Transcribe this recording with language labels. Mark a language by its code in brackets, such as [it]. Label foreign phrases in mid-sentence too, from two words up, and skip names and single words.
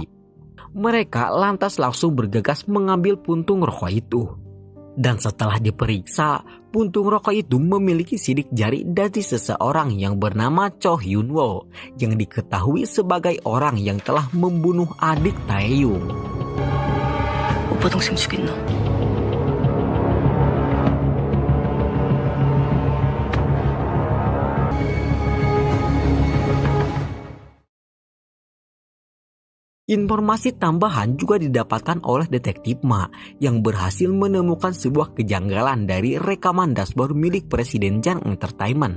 [id] Mereka lantas langsung bergegas mengambil puntung rokok itu. Dan setelah diperiksa, puntung rokok itu memiliki sidik jari dari seseorang yang bernama Cho Hyun-woo yang diketahui sebagai orang yang telah membunuh adik Taeyong. [ko] 오빠 동생 죽인 너. [id] Informasi tambahan juga didapatkan oleh detektif Ma yang berhasil menemukan sebuah kejanggalan dari rekaman dashboard milik Presiden Jang Entertainment.